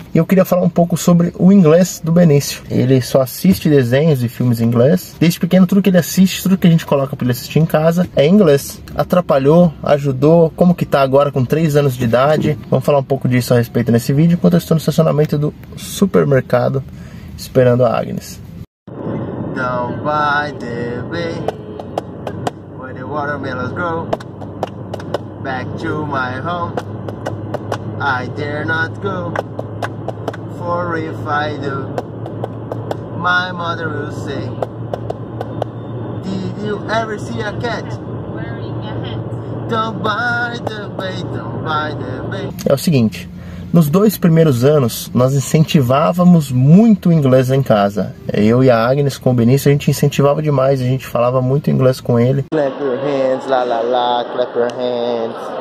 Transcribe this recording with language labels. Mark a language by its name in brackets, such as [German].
[Portuguese] E eu queria falar um pouco sobre o inglês do Benício. Ele só assiste desenhos e filmes em inglês. Desde pequeno, tudo que ele assiste, tudo que a gente coloca pra ele assistir em casa é em inglês. Atrapalhou, ajudou, como que tá agora com 3 anos de idade. Vamos falar um pouco disso a respeito nesse vídeo, enquanto eu estou no estacionamento do supermercado esperando a Agnes. [English] Down by the bay, where the watermelons grow, back to my home, I dare not go, for if I do, my mother will say, did you ever see a cat wearing a hat? Down by the bay, down by the bay. [Portuguese] É o seguinte, nos 2 primeiros anos, nós incentivávamos muito o inglês em casa. Eu e a Agnes com o Benício, a gente incentivava demais, a gente falava muito inglês com ele. [English] Clap your hands, la la la, clap your hands.